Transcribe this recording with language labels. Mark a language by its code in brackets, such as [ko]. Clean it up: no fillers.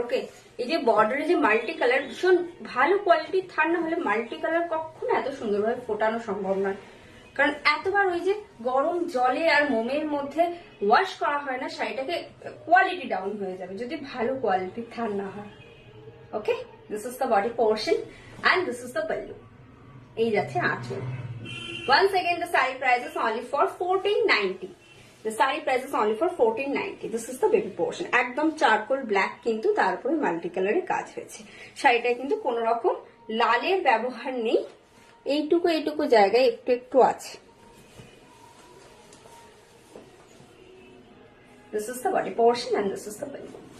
[bn] ওকে, এই যে বর্ডারে যে মাল্টি কালার, ভীষণ ভালো কোয়ালিটির থান না হলে মাল্টি কালার কখনো এত সুন্দরভাবে ফোটানো সম্ভব নয়, কারণ এতবার ওই যে গরম জলে আর মোমের মধ্যে ওয়াশ করা হয় না, শাড়িটাকে কোয়ালিটি ডাউন হয়ে যাবে যদি ভালো কোয়ালিটির থান না হয়। [en] Okay, this is the body portion and this is the pallu. [bn] এই যাচ্ছে আঁচল। [en] Once again, the saree price is only for 1490. The saree price is only for 1490. This is the baby portion. [bn] একদম চারকোল ব্ল্যাক, কিন্তু তার উপরে মাল্টি কালারের কাজ হয়েছে। শাড়িটায় কিন্তু কোন রকম লালের ব্যবহার নেই, এইটুকু জায়গায় একটু একটু আছে। [en] This is the body portion and this is the pallu.